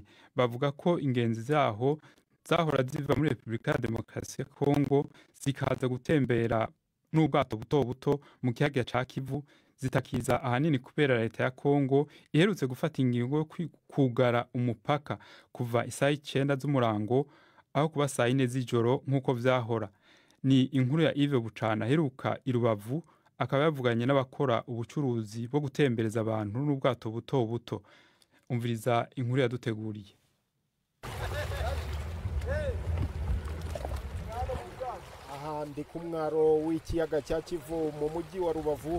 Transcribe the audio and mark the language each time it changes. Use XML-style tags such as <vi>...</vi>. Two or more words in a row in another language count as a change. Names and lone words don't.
<rn>Bavuga ko ingenzi zaho zahora ziva muri Repubulika ya Demokarasi ya Congo zikaza gutembera n'ubwato buto buto mu kiyaga ca Kivu zitakiza ahanini kubera leta ya Congo iherutse gufata ingingo yo kugara umupaka kuva isaha 9 z'umurango aho kuba saa 4 z'ijoro nk'uko vyahora. Ni inkuru ya Yves Bucana heruka i Rubavu, akaba yavuganye n'abakora ubucuruzi bwo gutembereza abantu n'ubwato buto buto. Umviriza inkuru yaduteguriye.</rn> <rw>Aha ndi ku mwaro w'ikiyaga cya Kivu mu mujyi wa Rubavu.</rw>